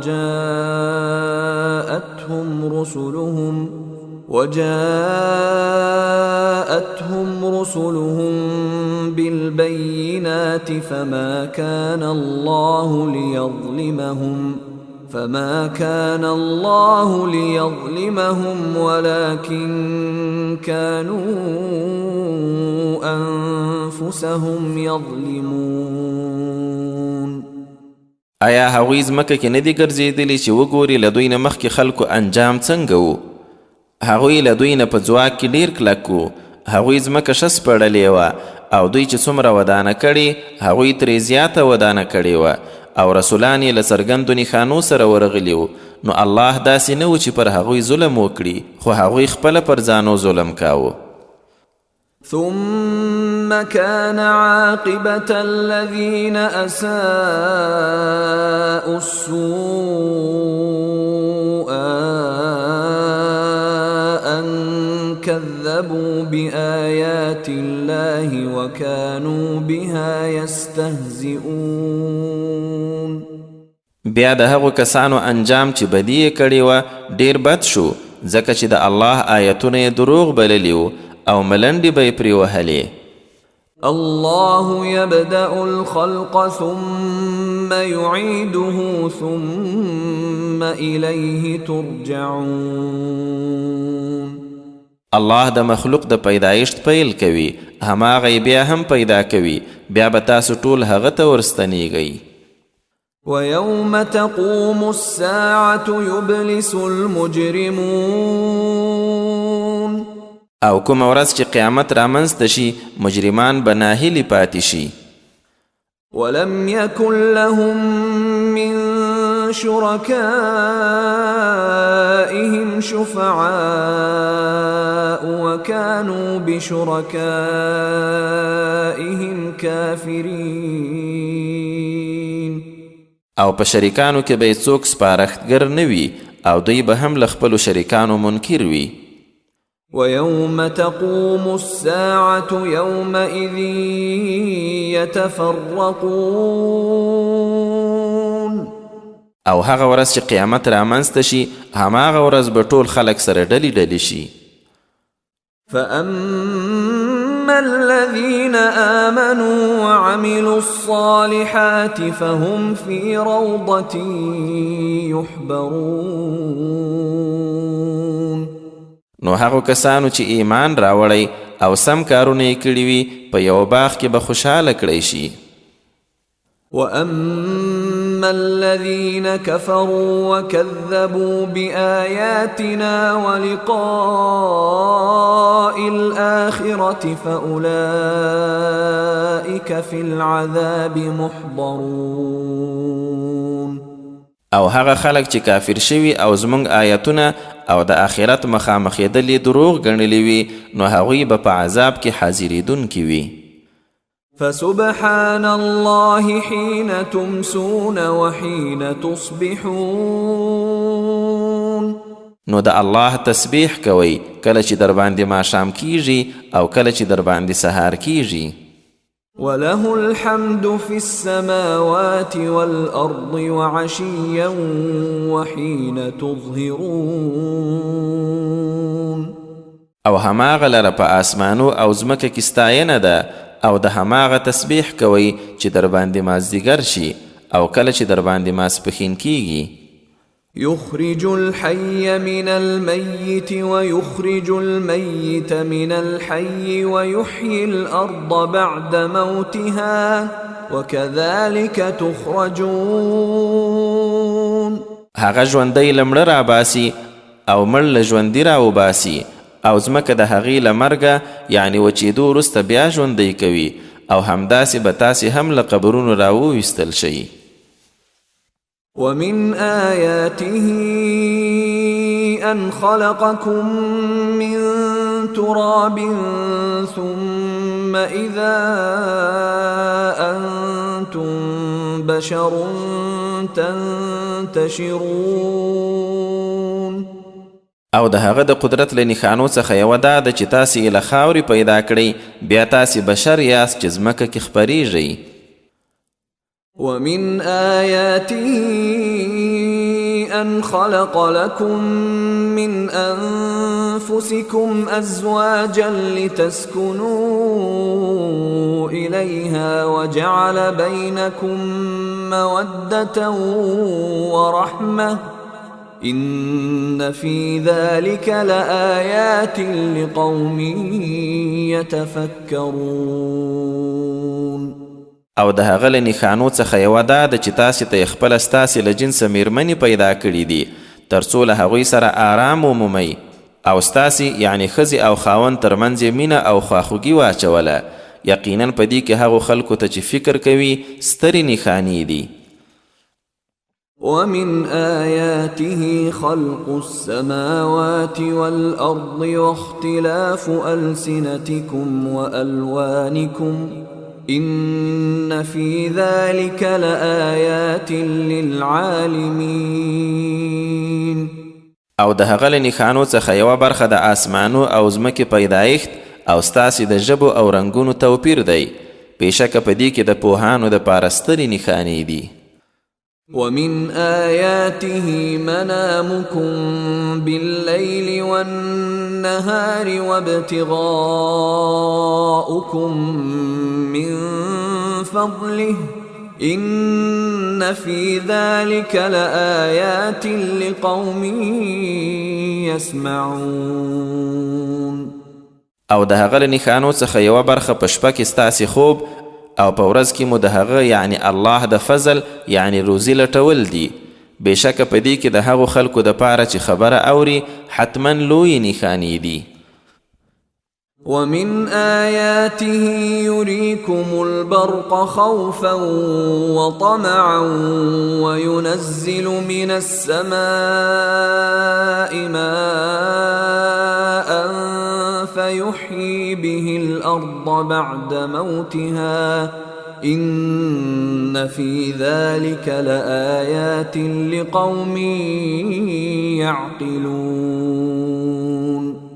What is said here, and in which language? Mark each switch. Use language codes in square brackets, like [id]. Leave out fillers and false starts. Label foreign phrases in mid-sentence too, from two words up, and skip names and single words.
[ar] وجاءتهم رسلهم بالبينات فما كان الله ليظلمهم ولكن كانوا أنفسهم يظلمون. [ps] آیا هغوی ځمکه کې نه دي ګرځېدلي چې وګوري له دوی نه مخکې خلکو انجام څنګه و؟ هغوی له دوی نه په ځواک کې ډېر کلک و. هغوی ځمکه ښه سپړلې وه او دوی چې څومره ودانه کړې هغوی ترې زیاته ودانه کړې وه او رسولان یې له څرګندو نښانو سره ورغلي وو. نو الله داسې نه و چې پر هغوی ظلم وکړي، خو هغوی خپله پر ځانو ظلم کاوه. [ar] ثم كان عاقبة الذين أساءوا السوء أن كذبوا بآيات الله وكانوا بها يستهزئون. [ps] بیا د هغو کسانو انجام چې بدی یې کړې وه ډېر بد شو، ځکه چې د الله آیتونه یې دروغ بللي وو او ملنډې به یې پرې وهلې. [ar] الله يبدأ الخلق ثم يعيده ثم إليه ترجعون. [ps] الله د مخلوق د پیدایشت پیل کوي، هماغه یې بیا هم پیدا کوي، بیا به تاسو ټول هغه ته ورستنیږئ. [ar] ويوم تقوم الساعة يبلس المجرمون. [ps] او کوم ورځ چې قیامت رامنځته شي مجرمان به ناهیلي پاتې شي. [ar] ولم يكن لهم من شركائهم شفعاء وكانوا بشركائهم كافرين. [ps] او په شریکانو کې به یې څوک سپارښتګر نه وي او دوی به هم له خپلو شریکانو منکر وي. [ar] ويوم تقوم الساعة يومئذ يتفرقون. [ps] او هغه ورځ چې قیامت رامنځته شي هماغه ورځ به ټول خلک سره ډلې ډلې شي. [ar] فأما الذين آمنوا وعملوا الصالحات فهم في روضة يحبرون. [ps] نو هغو کسانو چې ایمان راوړی او سم کارونه یې کړي وي په یو باغ کې به خوشحاله کړی شي. [ar] وأما الذين كفروا وكذبوا بآياتنا ولقاء الآخرة فأولئك في العذاب محضرون. [ps] او هغه خلک چې کافر شوي او زمونږ آیتونه او د آخرت مخامخېدلې دروغ ګڼلې وي نو هغوی به په عذاب کې حاضرېدونکي وي. [ar] فسبحان الله حين تمسون وحين تصبحون. [ps] نو د الله تسبیح کوئ کله چې در باندې ماښام کیږي او کله چې در باندې سهار کیږي. [ar] وله الحمد في السماوات والأرض وعشيا وحين تظهرون. [ps] او هماغه لره په آسمانو او ځمکه کې ستاینه ده او د هماغه تسبیح کوي چې در باندې مازدیګر شي او کله چې در باندې ماسپښین کیږي. [ar] يخرج الحي من الميت ويخرج الميت من الحي ويحيي الأرض بعد موتها وكذلك تخرجون. [ps] هغه ژوندی له مړه راباسي او مړ له ژوندي راوباسي او ځمکه د هغې له مرګه یعنې وچېدو وروسته بیا ژوندی کوي او همداسې به تاسې هم له قبرونو راوویستل شئ. [ar] ومن آياته أن خلقكم من تراب ثم إذا أنتم بشر تنتشرون. [ps] او د هغه د قدرت له نښانو څخه یوه دا ده چې تاسې یې له خاورې پیدا کړئ بیا تاسې بشر یاست چې ځمکه کې خپریږئ. [ar] ومن آياته أن خلق لكم من أنفسكم أزواجا لتسكنوا إليها وجعل بينكم مودة ورحمة إن في ذلك لآيات لقوم يتفكرون. [ps] او د هغه له نښانو څخه یوه دا ده چې تاسې ته یې خپله ستاسې له جنسه میرمنې پیدا کړي دي تر څو له هغوی سره آرام ومومئ او ستاسې یعنې ښځې او خاوند ترمنځ یې مینه او خواخوږي واچوله. یقینا په دې کې هغو خلکو ته چې فکر کوي سترې نښانې دي. [ar] ومن آياته خلق السماوات والأرض واختلاف ألسنتكم وألوانكم إن في ذلك لآيات للعالمين. [ps] او د هغه له نښانو څخه یوه برخه د آسمانو او ځمکې پیدایښت او ستاسې د ژبو او رنګونو توپیر دی. بېشکه په دې کې د پوهانو دپاره سترې نښانې دي. [ar] ومن آياته منامكم بالليل والنهار وابتغاؤكم من فضله إن في ذلك لآيات لقوم يسمعون. [ps] او د هغه له نښانو څخه یوه برخه په شپه کې ستاسې خوب او په ورځ کې مو د هغه یعنی الله د فضل یعنی روزي لټول دي. بېشکه په دې کې د هغو خلکو دپاره چې خبره اوري حتما لویې نښانې دي. [ar] ومن آياته يريكم البرق خوفا وطمعا وينزل من السماء ماء فيحيي به الأرض بعد موتها إن في ذلك لآيات لقوم يعقلون.